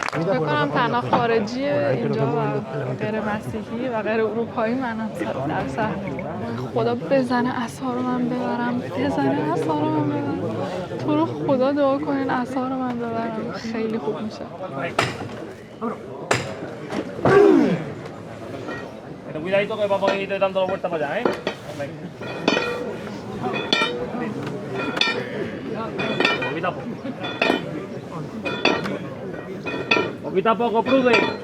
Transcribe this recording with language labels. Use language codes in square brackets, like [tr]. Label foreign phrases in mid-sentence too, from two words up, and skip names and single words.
[fa] فکر کنم تنها خارجی اینجا و غیر مسیحی و غیر اروپایی منم در صحنه. خدا بزنه عصا رو من ببرم، بزنه عصا رو من ببرم. تو رو خدا دعا کنین عصا رو من ببرم، خیلی خوب میشه. [es] Cuidadito que vamos a ir dando la vuelta para allá, ¿eh? Poquito a poco, Prude.